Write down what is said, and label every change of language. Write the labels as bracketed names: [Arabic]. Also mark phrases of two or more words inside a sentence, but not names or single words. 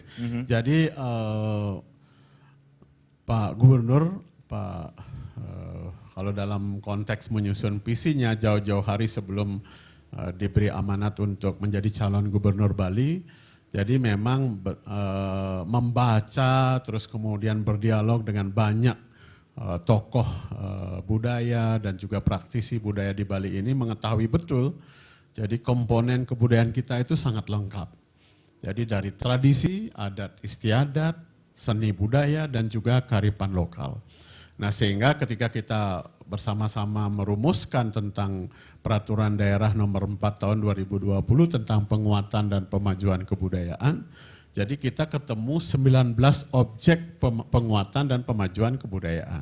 [Indonesian] Jadi Pak Gubernur, kalau dalam konteks menyusun visinya jauh-jauh hari sebelum diberi amanat untuk menjadi calon gubernur Bali, jadi memang membaca terus kemudian berdialog dengan banyak tokoh budaya dan juga praktisi budaya di Bali ini mengetahui betul, jadi komponen kebudayaan kita itu sangat lengkap. Jadi dari tradisi, adat istiadat, seni budaya dan juga kearifan lokal. Nah, sehingga ketika kita bersama-sama merumuskan tentang peraturan daerah nomor 4 tahun 2020 tentang penguatan dan pemajuan kebudayaan, jadi kita ketemu 19 objek penguatan dan pemajuan kebudayaan.